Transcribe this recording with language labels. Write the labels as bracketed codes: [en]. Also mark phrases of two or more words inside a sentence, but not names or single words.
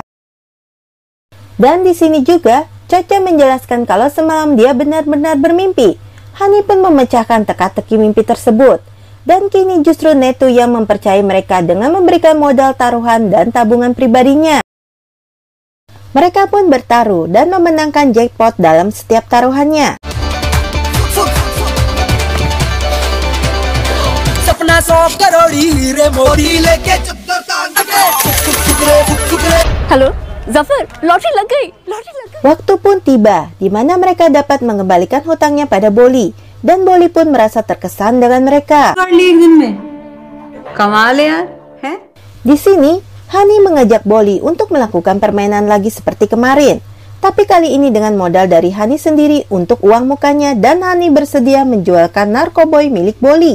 [id] Dan di sini juga, Chocha menjelaskan kalau semalam dia benar-benar bermimpi. Hani pun memecahkan teka-teki mimpi tersebut. Dan kini justru Netu yang mempercayai mereka dengan memberikan modal taruhan dan tabungan pribadinya. Mereka pun bertaruh dan memenangkan jackpot dalam setiap taruhannya. [hi] हेलो जफर लॉटरी लग गई लॉटरी लग गई. [id] Waktu pun tiba di mana mereka dapat mengembalikan hutangnya pada Bolly dan Bolly pun merasa terkesan dengan mereka. Di sini Hani mengajak Bolly untuk melakukan permainan lagi seperti kemarin, tapi kali ini dengan modal dari Hani sendiri untuk uang mukanya dan Hani bersedia menjualkan narkoboy milik Bolly.